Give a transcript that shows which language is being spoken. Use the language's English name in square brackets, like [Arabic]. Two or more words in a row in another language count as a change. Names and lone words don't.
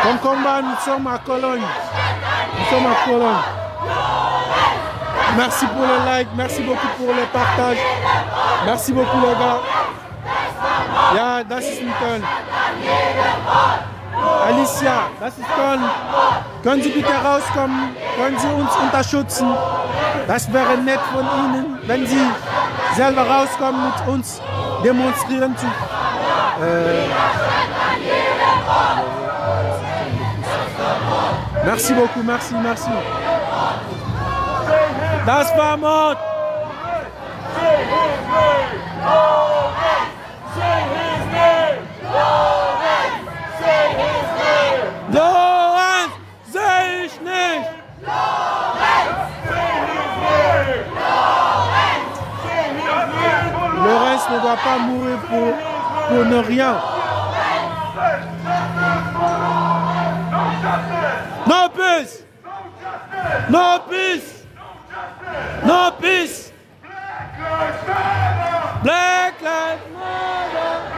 [French] combat, nous sommes à Cologne. Nous sommes à Cologne. Merci pour les likes, merci beaucoup pour les partages. Merci beaucoup les gars. [German] Ja, das ist ein Köln. Alicia, das ist Köln. Können Sie bitte rauskommen? Können Sie uns unterstützen? Das wäre nett von Ihnen, wenn Sie selber rauskommen mit uns demonstrieren zu. [French] Merci beaucoup, merci, merci. [German] Das war Mord. Lorenz, sehe ich nicht. [French] Lorenz ne doit pas mourir pour ne rien. [English] No peace. No peace. No peace. Black Lives Matter.